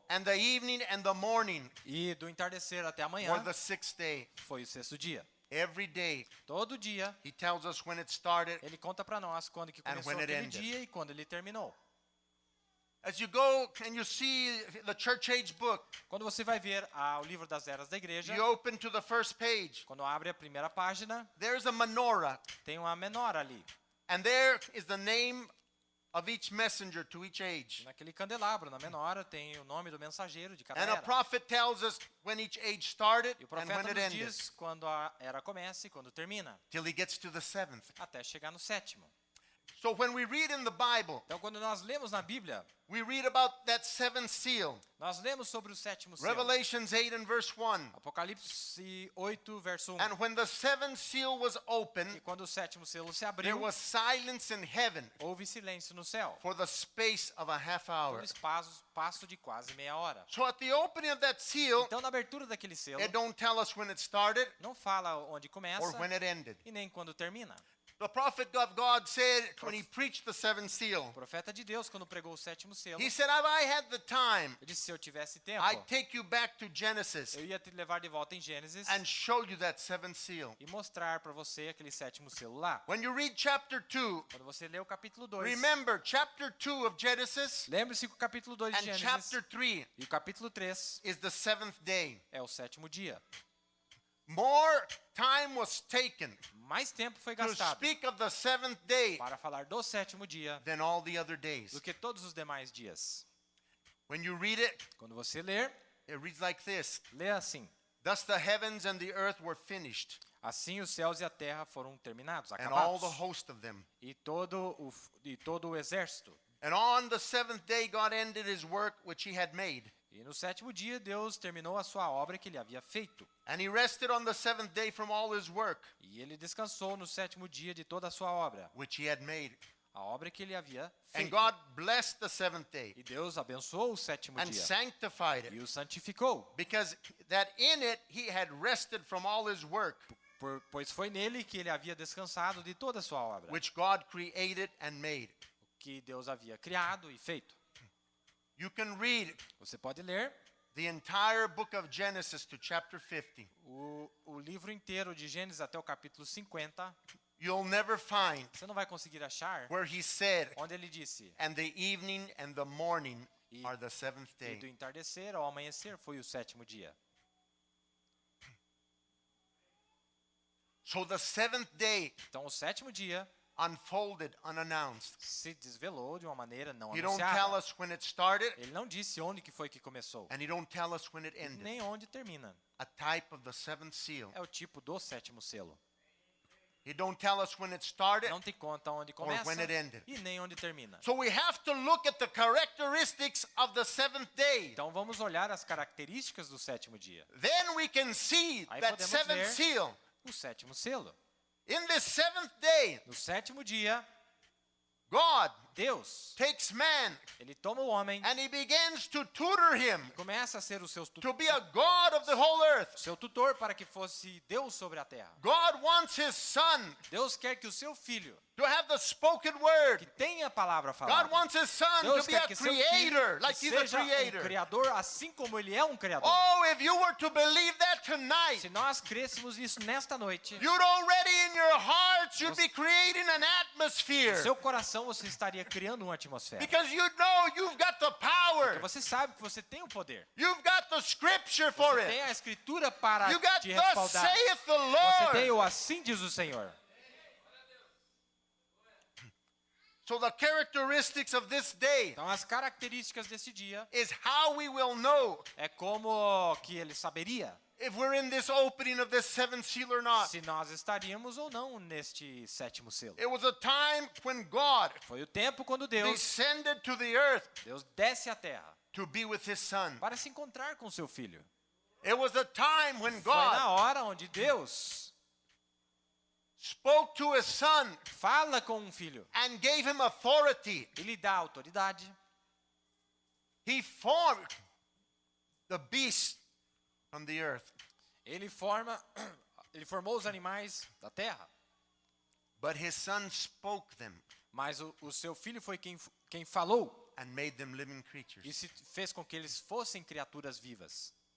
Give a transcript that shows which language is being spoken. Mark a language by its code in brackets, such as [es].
[en] And the evening and the morning [pt] E do entardecer até a [en] were [pt] manhã [en] the sixth day. [pt] foi o sexto dia. [en] Every day, [pt] Todo dia [en] he tells us when it started. [pt] ele conta para nós quando que [en] And [pt] começou [en] when it [pt] aquele [en] ended. [pt] dia e quando ele terminou. [en] As you go and you see the church age book, [pt] Quando você vai ver o livro das eras da igreja, [en] you open to the first page. [pt] quando abre a primeira página, [en] There's a menorah, [pt] tem uma menora ali. [en] and there is the name of each messenger to each age. [pt] Naquele candelabro, na menora, tem o nome do mensageiro de cada [en] And a [pt] era. [en] prophet tells us when each age started [pt] E o [en] and when [pt] profeta [en] it [pt] nos [en] ended, [pt] diz quando a era começa e quando termina, [en] till he gets to the seventh. [pt] até chegar no sétimo. [en] So when we read in the Bible, [pt] Então, quando nós lemos na Bíblia, [en] we read about that seventh seal. [pt] nós lemos sobre o sétimo selo. [en] Revelations 8 and verse 1. [pt] Apocalipse 8, verso 1. [en] And when the seventh seal was [pt] E [en] opened, [pt] quando o sétimo selo se [en] there [pt] abriu, [en] was silence in heaven [pt] houve silêncio no céu, [en] for the space of a half [pt] por [en] hour. [pt] espaço de quase meia hora. [en] So at the opening of that seal, [pt] Então, na abertura daquele selo, [en] it don't tell us when it started [pt] não fala onde começa [en] or when it ended. [pt] e nem quando termina. [en] The prophet of God said when he preached the seventh seal, [pt] O profeta de Deus, quando pregou o sétimo selo, [en] he said, if I had the time, [pt] ele disse, se eu tivesse tempo, [en] I'd take you back to Genesis [pt] eu ia te levar de volta em Gênesis [en] and show you that seventh seal. [pt] e mostrar para você aquele sétimo selo lá. [en] When you read chapter 2, [pt] Quando você lê o capítulo 2, [en] remember chapter 2 of Genesis [pt] lembre-se que o capítulo 2 de [en] and [pt] Gênesis [en] chapter 3 [pt] e o capítulo 3 [en] is the seventh day. [pt] é o sétimo dia. [en] More time was taken [pt] Mais tempo foi [en] to [pt] gastado [en] speak of the seventh day [pt] para falar do sétimo dia [en] than all the other days. [pt] do que todos os demais dias. [en] When you read it, [pt] Quando você ler, [en] it reads like this. [pt] lê assim: [en] Thus the heavens and the earth were finished, [pt] assim os céus e a terra foram terminados, [en] and all the [pt] acabados, [en] host of them. [pt] e todo o exército. [en] And on the seventh day God ended his work which he had made. [pt] E no sétimo dia Deus terminou a sua obra que ele havia feito. [en] And he rested on the seventh day from all his work [pt] E ele descansou no sétimo dia de toda a sua obra, [en] which he had made. [pt] a obra que ele havia [en] And [pt] feito. [en] God blessed the seventh day [pt] E Deus abençoou o sétimo [en] and [pt] dia [en] sanctified [pt] e [en] it, [pt] o santificou, [en] because that in it he had rested from all his work [pt] pois foi nele que ele havia descansado de toda a sua obra, [en] which God created and made. [pt] que Deus havia criado e feito. [en] You can read [pt] Você pode ler [en] the entire book of Genesis to chapter 50. [pt] o livro inteiro de Gênesis até o capítulo 50. [en] You'll never find [pt] Você não vai conseguir achar [en] where he said, [pt] onde ele disse, [en] and the evening and the morning are the seventh [pt] e do [en] day. [pt] entardecer ao amanhecer foi o sétimo dia. [en] So the seventh day [pt] Então o sétimo dia [en] unfolded unannounced. [pt] se desvelou de uma maneira não [en] He don't tell [pt] anunciada. [en] us when it started, [pt] Ele não disse onde que foi que começou, [en] and he don't tell us when it ended. [pt] nem onde termina. [en] A type of the seventh seal. [pt] É o tipo do sétimo selo. [en] He don't tell us when it started. [pt] Não te conta onde [en] Or [pt] começa [en] when it ended. [pt] e nem onde termina. [en] So we have to look at the characteristics of the seventh day. [pt] Então vamos olhar as características do sétimo dia. [en] Then we can see [pt] Aí [en] that [pt] podemos [en] seventh [pt] ver [en] seal. [pt] o sétimo selo. [en] In this seventh day, [pt] No sétimo dia, [en] God [pt] Deus, [en] takes man [pt] ele toma o homem [en] and he begins to tutor him [pt] e começa a ser o seu [en] to be a God of the whole earth. [pt] tutor para que fosse Deus sobre a terra. [en] God wants his son [pt] Deus quer que o seu filho, [en] to have the spoken [pt] que [en] word. [pt] tenha a palavra [en] God [pt] falada, [en] wants his son [pt] Deus [en] to be [pt] quer [en] a [pt] que seu filho [en] creator, [pt] que [en] like he's a [pt] seja [en] creator. [pt] criador, assim como ele é criador. [en] Oh, if you were to believe that tonight, [pt] Se nós crêssemos isso nesta noite, [en] you'd already in your hearts, you'd be creating an [pt] no [en] atmosphere. [pt] seu coração você estaria criando uma atmosfera. [en] Because you know you've got the power. [pt] Porque você sabe que você tem o poder. [en] You've got the scripture for [pt] Você tem [en] it. [pt] a escritura para [en] You got [pt] te [en] thus [pt] respaldar. [en] saith the [pt] Você tem [en] Lord. [pt] o assim diz o Senhor. [en] So the characteristics of this day [pt] Então as características desse dia [en] is how we will know [pt] é como que ele saberia [en] if we're in this opening of this seventh seal or not. [pt] se nós estaríamos ou não neste sétimo selo. [en] It was a time when God [pt] Foi o tempo quando Deus [en] descended to the earth [pt] desce à terra [en] to be with his son. [pt] para se encontrar com seu filho. [en] It was a time when [pt] Foi na [en] God [pt] hora onde Deus [en] spoke to his son [pt] fala com um filho [en] and gave him authority. [pt] e lhe dá autoridade. [en] He formed the beast from the earth. [pt] Ele forma Ele formou os animais da terra, [en] but his son spoke them [pt] mas o seu filho foi quem falou [en] and made them living [pt] e [en] creatures. [pt] se fez com que eles fossem criaturas vivas.